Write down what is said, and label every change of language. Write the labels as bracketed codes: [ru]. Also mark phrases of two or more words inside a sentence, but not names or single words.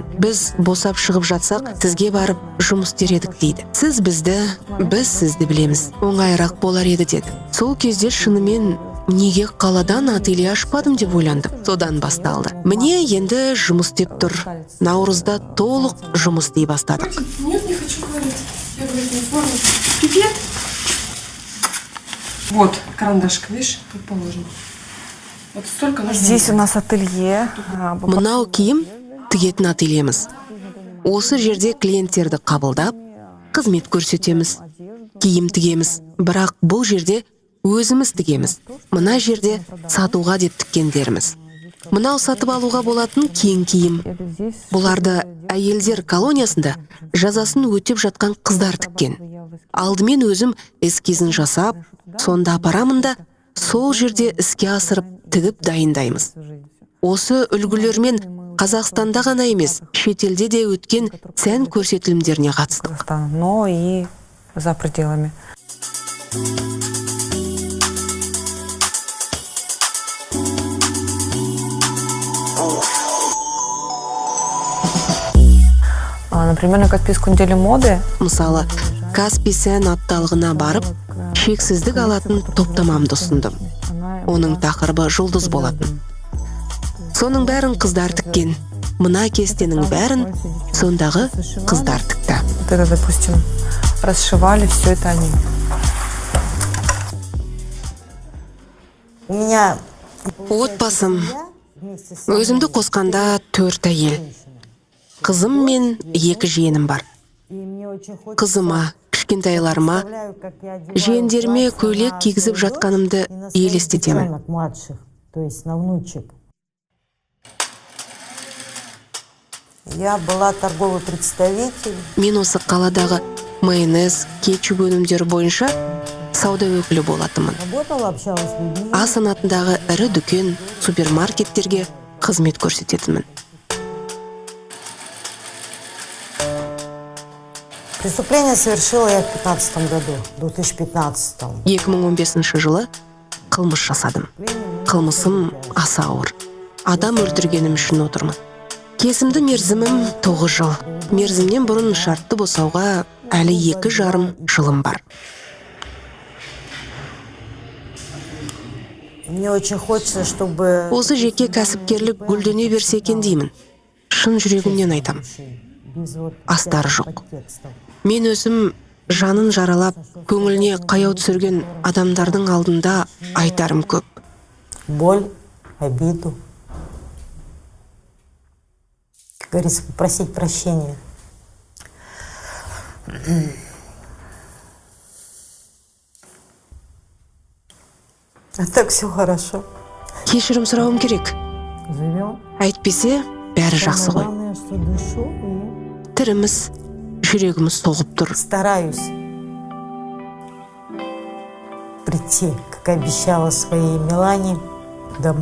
[kk] Біз босап шығып жатсақ, сізге барып жұмыс істер едік дейді. Сіз бізді, біз сізді білеміз. Оңайырақ болар еді деді. Сол кезде шынымен неге қаладан ателье ашпадым деп ойландым. Содан басталды. Міне енді жұмыс істеп тұр. Наурызда толық жұмыс істей бастадық. [ru] Нет, не хочу говорить. Я говорю, не форму. Привет. Вот, карандашка, видишь, тут положено. Вот столько нужно. Здесь у нас ателье. [kk] Мынау киім тігетін ательеміз. Осы жерде клиенттерді қабылдап, қызмет көрсетеміз, киім тігеміз. Бірақ бұл жерде өзіміз тігеміз. Мына жерде сатуға деп тіккендеріміз. Мынау сатып алуға болатын кең киім. Бұларды әйелдер колониясында жазасын өтеп жатқан қыздар тіккен. Алдымен өзім эскизін жасап, сонда апарамын да, сол жерде іске асырып тігіп дайындаймыз. Осы үлгілермен Қазақстанда ғана емес, шетелде де өткен сән көрсетілімдеріне қатыстық. [ru] Но и за пределами. Например, на Каспийскую неделю моды. [kk] Мысалы, Каспий сән апталығына барып, шексіздік алатын топтамамды ұсындым. Оның тақырыбы жұлдыз болатын. Соның бәрін қыздар тіккен. Мына кестенің бәрін сондағы қыздар тікті. [ru] Это, допустим, расшивали все это они. У меня [kk] Отбасым, өзімді қосқанда 4 әйел. Қызым мен 2 жиенім бар. Қызыма, кішкентайларыма, жиендеріме көйлек кигізіп жатқанымды елестетемін. [ru] Я была торговый представитель. [kk] Мен осы қаладағы майонез, кетчуп өнімдері бойынша сауда өкілі болатымын. [ru] Работала, общалась с людьми. [kk] А санатындағы ірі дүкен, супермаркеттерге қызмет көрсететімін. [ru] Преступление совершила я в 2015 году, 2015. [kk] 2015 жылы қылмыс жасадым. Қылмысым аса ауыр. Адам өлтіргенім үшін отырмын. Кесімді мерзімім 9 жыл. Мерзімнен бұрын шартты босауға әлі 2,5 жылым бар. [ru] Мне очень хочется, чтобы... [kk] Осы жеке кәсіпкерлік гүлдене берсе екен деймін. Шын жүрегімнен айтам. Астары жоқ. Мен өзім жанын жаралап, көңіліне қаяу түсірген адамдардың алдында айтарым көп. [ru] Боль, обиду. Как говорится, попросить прощения. А так все хорошо. [kk] Кешірім сұрауым керек. [ru] Живем. [kk] Әйтпесе, бәрі жақсы ғой. [ru] Главное, что дышу и [kk] Тіріміз, жүрегіміз соғып тұр. [ru] стараюсь прийти, как обещала своей Милане, домой.